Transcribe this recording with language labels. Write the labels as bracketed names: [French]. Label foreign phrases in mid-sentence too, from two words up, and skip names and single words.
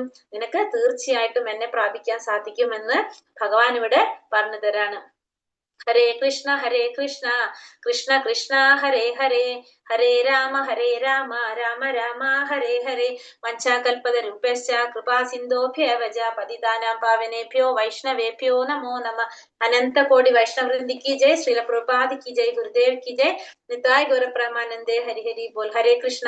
[Malayalam] നിനക്ക് തീർച്ചയായിട്ടും എന്നെ പ്രാപിക്കാൻ സാധിക്കും എന്ന് ഭഗവാൻ ഇവിടെ പറഞ്ഞു തരാണ്. [Sanskrit] ഹരേ കൃഷ്ണ കൃഷ്ണ കൃഷ്ണ ഹരേ ഹരേ, ഹരേ രാമ രാമ രാമ ഹരേ ഹരേ. വഞ്ചാകൽപതരുഭ്യശ്ച കൃപാ സിന്ധോഭ്യവ പതിതാനാം പാവനേഭ്യോ വൈഷ്ണവേഭ്യോ നമോ നമ. [Hindi] अनंत कोटि वैष्णवृंदि की जय, श्रील प्रभुपाद की जय, गुरुदेव की जय, [Bangla] নিতায় গৌরপ্রমানন্দে, হরি হরি বোল. [Hindi] ഹരേ കൃഷ്ണ.